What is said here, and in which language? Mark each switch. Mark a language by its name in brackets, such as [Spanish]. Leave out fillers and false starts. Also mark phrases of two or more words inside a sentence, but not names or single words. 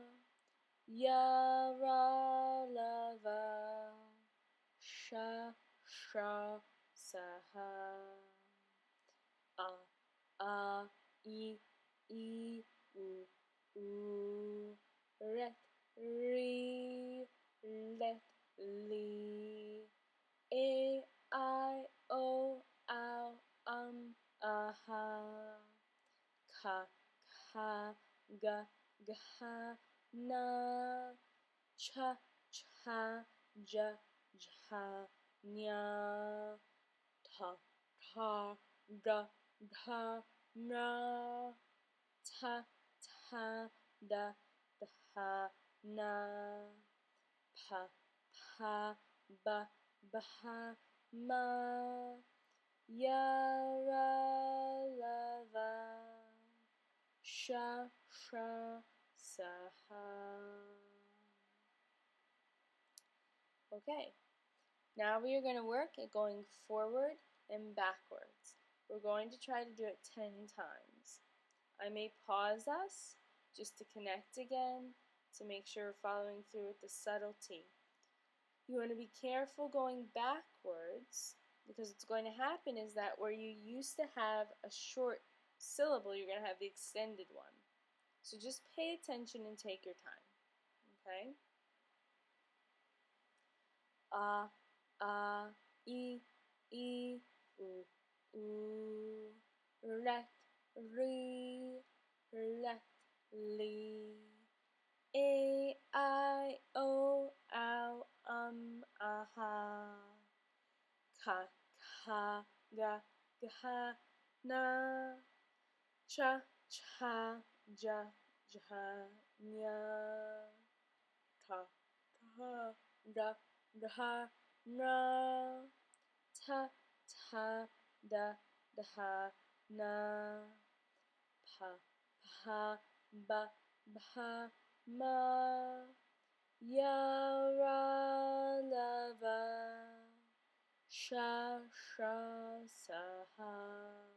[Sanskrit] Ya, ra, lava. Sha, sha, saha. A, I, U, ret, re, let, li. A, I, O, ow, aha. Ka, kha, ga, gha, na. Cha, cha, ja, jha, nya. Ta, ta, da, dha, na. Ta, ta, da, dha, na. Pa, pa, ba, bha, ma. Ya, ra, lava. Sha, sha, saha. [English] Okay. Now we are going to work at going forward and backwards. We're going to try to do it 10 times. I may pause us just to connect again to make sure we're following through with the subtlety. You want to be careful going backwards because what's going to happen is that where you used to have a short syllable, you're going to have the extended one. So just pay attention and take your time. [Sanskrit] Okay? a, a, e, u, u, ret, re, let, li, a, I, o, ow, aha, ka, kha, ga, gha, na, cha, cha, ja, jha, nya, ka, kha, da, dha, na, ta, ta, da, dha, na, pa, pha, ba, bha, ma, ya, ra, la, va, sha, sha, sa, ha,